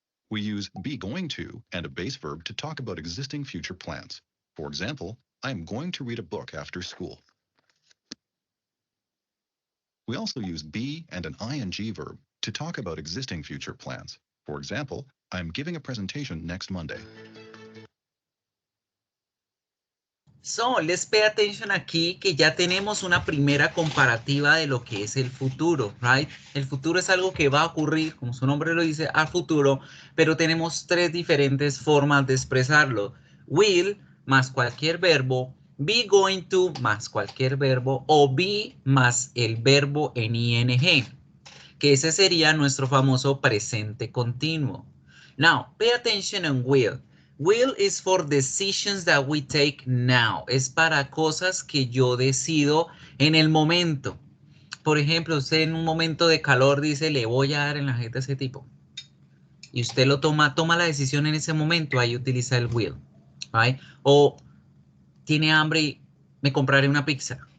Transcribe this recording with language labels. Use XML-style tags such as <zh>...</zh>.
<en>We use be going to and a base verb to talk about existing future plans. For example, I am going to read a book after school. We also use be and an ing verb to talk about existing future plans. For example, I am giving a presentation next Monday. So, let's pay attention</en> <es>aquí que ya tenemos una primera comparativa de lo que es el futuro,</es> <en>right?</en> <es>El futuro es algo que va a ocurrir, como su nombre lo dice, al futuro, pero tenemos tres diferentes formas de expresarlo. Will más cualquier verbo, be going to más cualquier verbo o be más el verbo en ing, que ese sería nuestro famoso presente continuo.</es> <en>Now, pay attention on will. Will is for decisions that we take now.</en> <es>Es para cosas que yo decido en el momento. Por ejemplo, usted en un momento de calor dice, le voy a dar en la jeta a ese tipo. Y usted lo toma la decisión en ese momento, ahí utiliza el will.</es> <en>Right?</en> <es>O tiene hambre y me compraré una pizza.</es>